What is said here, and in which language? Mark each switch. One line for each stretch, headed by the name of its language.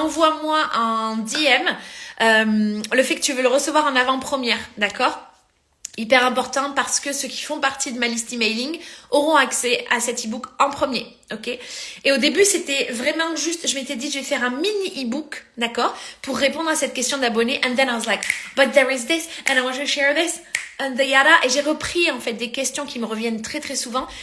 French: Envoie-moi en DM le fait que tu veux le recevoir en avant-première. D'accord ? Hyper important parce que ceux qui font partie de ma liste emailing auront accès à cet e-book en premier, ok? Et au début, c'était vraiment juste, je m'étais dit, je vais faire un mini e-book, d'accord? Pour répondre à cette question d'abonné.
English: And then I was like, but there is this, and I want to share this, and the yada.
French: Et j'ai repris, en fait, des questions qui me reviennent très, très souvent.